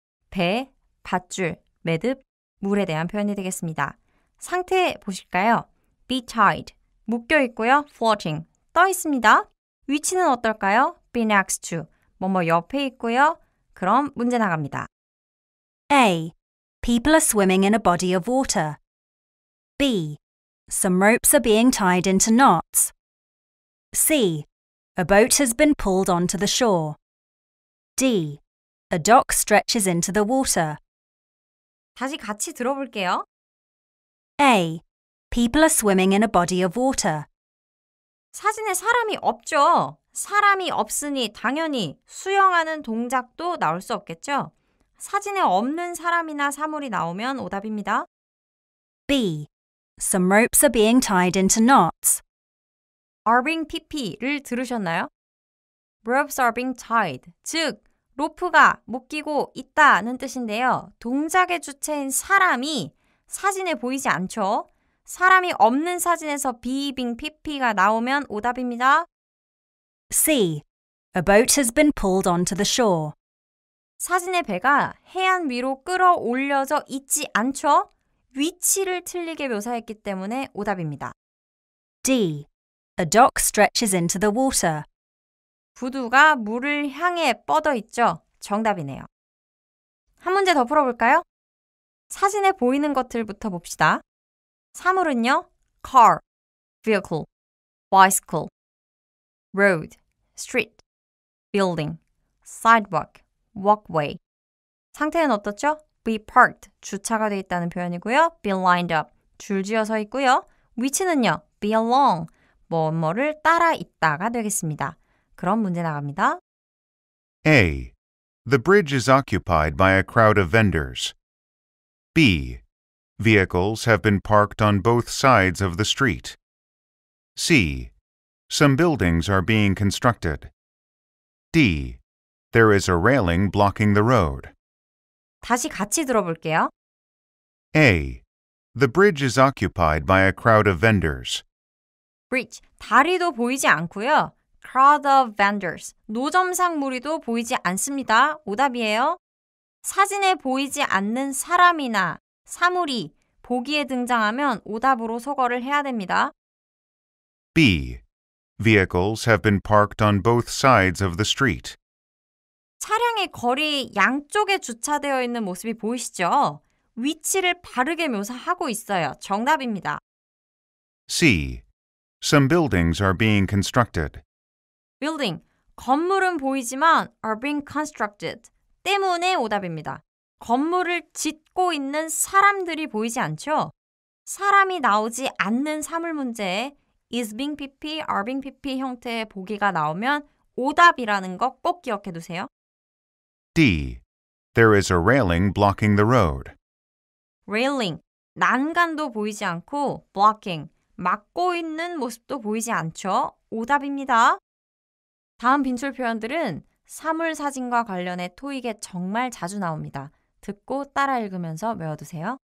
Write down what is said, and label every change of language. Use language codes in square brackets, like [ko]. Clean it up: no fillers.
[ko] 배, 밧줄, 매듭, 물에 대한 표현이 되겠습니다. 상태 보실까요? be tied, 묶여 있고요. floating, 떠 있습니다. 위치는 어떨까요? be next to, 뭐뭐 옆에 있고요. 그럼 문제 나갑니다. [en] A. People are swimming in a body of water. B. Some ropes are being tied into knots. C. A boat has been pulled onto the shore. D. A dock stretches into the water. [ko] 다시 같이 들어볼게요. [en] A. People are swimming in a body of water. [ko] 사진에 사람이 없죠. 사람이 없으니 당연히 수영하는 동작도 나올 수 없겠죠. 사진에 없는 사람이나 사물이 나오면 오답입니다. [en] B. Some ropes are being tied into knots. are being [ko] pp를 들으셨나요? [en] ropes are being tied, [ko] 즉 로프가 묶이고 있다는 뜻인데요. 동작의 주체인 사람이 사진에 보이지 않죠. 사람이 없는 사진에서 be being pp가 나오면 오답입니다. [en] C. A boat has been pulled onto the shore. [ko] 사진의 배가 해안 위로 끌어올려져 있지 않죠? 위치를 틀리게 묘사했기 때문에 오답입니다. [en] D. A dock stretches into the water. [ko] 부두가 물을 향해 뻗어 있죠? 정답이네요. 한 문제 더 풀어볼까요? 사진에 보이는 것들부터 봅시다. 사물은요, [en] car, vehicle, bicycle, road, street, building, sidewalk, walkway. [ko] 상태는 어떻죠? be parked, 주차가 되어 있다는 표현이고요. [en] be lined up, [ko] 줄지어 서 있고요. 위치는요, be along, 뭐뭐를 따라 있다가 되겠습니다. 그럼 문제 나갑니다. [en] A. The bridge is occupied by a crowd of vendors. B. Vehicles have been parked on both sides of the street. C. Some buildings are being constructed. D. There is a railing blocking the road. [ko] 다시 같이 들어볼게요. [en] A. The bridge is occupied by a crowd of vendors. [ko] bridge, 다리도 보이지 않고요. [en] crowd of vendors, [ko] 노점상 무리도 보이지 않습니다. 오답이에요. 사진에 보이지 않는 사람이나 사물이 보기에 등장하면 오답으로 소거를 해야 됩니다. [en] B. Vehicles have been parked on both sides of the street. [ko] 차량의 거리 양쪽에 주차되어 있는 모습이 보이시죠? 위치를 바르게 묘사하고 있어요. 정답입니다. [en] C. Some buildings are being constructed. [ko] building, 건물은 보이지만 [en] are being constructed [ko] 때문에 오답입니다. 건물을 짓고 있는 사람들이 보이지 않죠? 사람이 나오지 않는 사물 문제에 [en] is being pp, are being pp [ko] 형태의 보기가 나오면 오답이라는 거 꼭 기억해 두세요. [en] D. There is a railing blocking the road. [ko] railing, 난간도 보이지 않고 blocking, 막고 있는 모습도 보이지 않죠? 오답입니다. 다음 빈출 표현들은 사물 사진과 관련해 토익에 정말 자주 나옵니다. 듣고 따라 읽으면서 외워두세요.